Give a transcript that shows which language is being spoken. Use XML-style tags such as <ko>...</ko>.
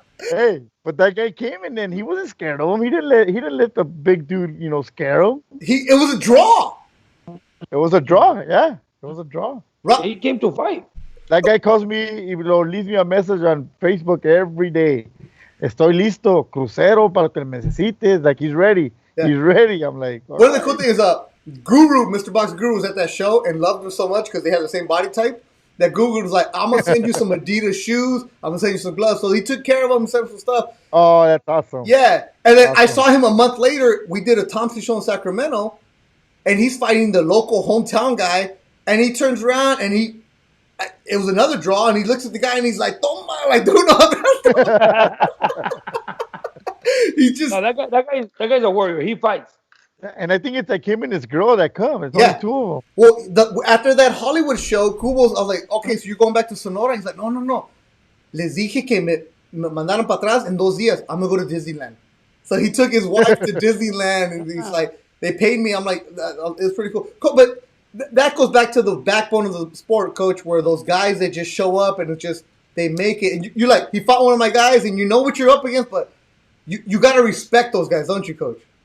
<en>Hey, but that guy came in and he wasn't scared of him. He didn't let the big dude, scare him. It was a draw. It was a draw, yeah. It was a draw. He came to fight. That guy calls me, leaves me a message on Facebook every day.</en> <es>Estoy listo, crucero para que me necesites.</es> <en>Like, he's ready. Yeah. He's ready. I'm like, one of the cool things is, Guru, Mr. Box Guru, was at that show and loved him so much because they had the same body type that Guru was like, I'm going to send you some Adidas shoes. I'm going to send you some gloves. So he took care of him and sent him some stuff. Oh, that's awesome. Yeah. And then I saw him a month later. We did a Thompson show in Sacramento, and he's fighting the local hometown guy. And he turns around and it was another draw, and he looks at the guy and he's like, "Toma, like, dude, no." He just that guy's a warrior. He fights. And I think it's like him and his girl that come. It's only two of them. Well, after that Hollywood show, Kubos, I was like, okay, so you're going back to Sonora? He's like, no.</en> <es>Les dije que me mandaron para atrás en 2 días.</es> <en>I'm going to go to Disneyland. So he took his wife to Disneyland, and he's like, they paid me. I'm like, it's pretty cool. But that goes back to the backbone of the sport, Coach, where those guys that just show up and they make it. And you're like, he fought one of my guys, and you know what you're up against, but you got to respect those guys, don't you, Coach?</en>